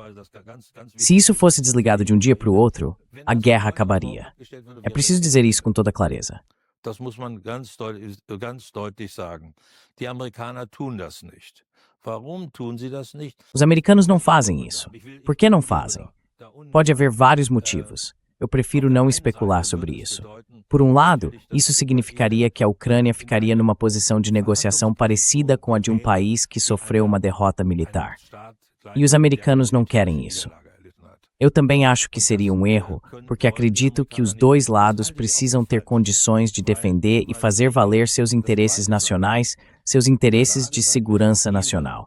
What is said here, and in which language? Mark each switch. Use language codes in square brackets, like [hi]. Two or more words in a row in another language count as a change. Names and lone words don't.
[pt] Se isso fosse desligado de um dia para o outro, a guerra acabaria. É preciso dizer isso com toda clareza. [de] Das muss man ganz deutlich sagen. Die Amerikaner tun das nicht. Warum tun sie das nicht? [pt] Os americanos não fazem isso. Por que não fazem? Pode haver vários motivos. Eu prefiro não especular sobre isso. Por um lado, isso significaria que a Ucrânia ficaria numa posição de negociação parecida com a de um país que sofreu uma derrota militar. E os americanos não querem isso. Eu também acho que seria um erro, porque acredito que os dois lados precisam ter condições de defender e fazer valer seus interesses nacionais, seus interesses de segurança nacional.